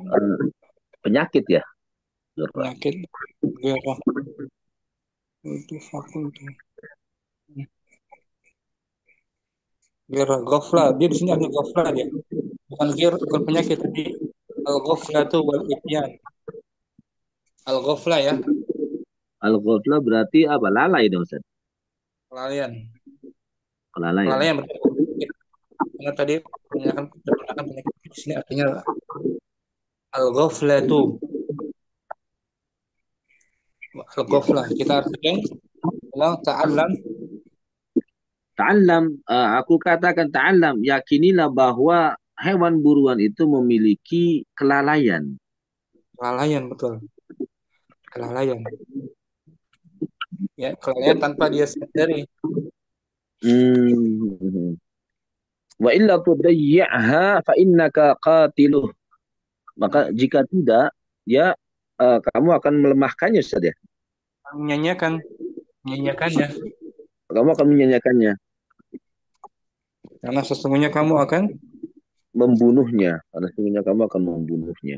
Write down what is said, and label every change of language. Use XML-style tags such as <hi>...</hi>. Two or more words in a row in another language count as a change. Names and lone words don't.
<id>Eh, penyakit ya, Ghirrah. penyakit. Ghirah. Itu fakultu. Ghirah. Ghafla. Dia di sini ada ghafla dia. Bukan ghir, bukan penyakit tapi al-ghafla itu</id> <ar>والإتيان.</ar> <id>Al-ghafla ya. Al-ghafla berarti apa? Lalai dong Ustaz. Kelalaian. Kelalaian. Kelalaian betul. Karena tadi menggunakan penyakit di sini artinya al-ghafla itu. Ya. Al-ghafla. Kita artikan ulang ta'allam. Ta'allam, aku katakan ta'allam, yakinilah bahwa hewan buruan itu memiliki kelalaian. Kelalaian betul. Kelalaian. Ya, kelalaian tanpa dia sadari. Hmm.</id> <ar>وإلا تضيعها فإنك قاتله.</ar> <id>Maka Hmm. jika tidak, ya kamu akan melemahkannya Ustaz ya. Menyanyiakan, menyanyiakannya. Kamu akan menyanyiakannya, Karena sesungguhnya kamu akan, membunuhnya. Karena sesungguhnya kamu akan membunuhnya.</id>